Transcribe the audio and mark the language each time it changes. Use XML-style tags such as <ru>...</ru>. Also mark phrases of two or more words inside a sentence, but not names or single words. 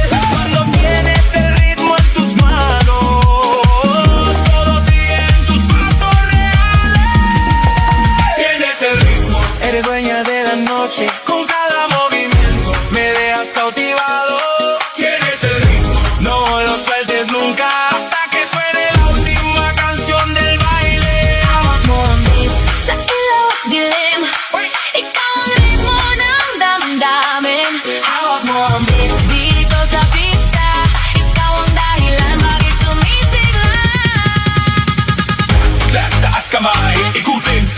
<es>Cuando tienes el ritmo en tus manos, todos siguen tus pasos reales. Tienes el ritmo, eres dueña de la noche. Con cada movimiento me dejas cautivado. Tienes el ritmo, no lo sueltes nunca hasta que suene la última canción del baile.</es> <tl>Hawak mo ang beat. Sa ilaw at dilim, ikaw ang ritmo ng damdamin. Hawak mo ang beat. Dito sa pista, ikaw ang dahilan bakit sumisigla. Clap, taas kamay, ikutin, sabay-sabay.</tl>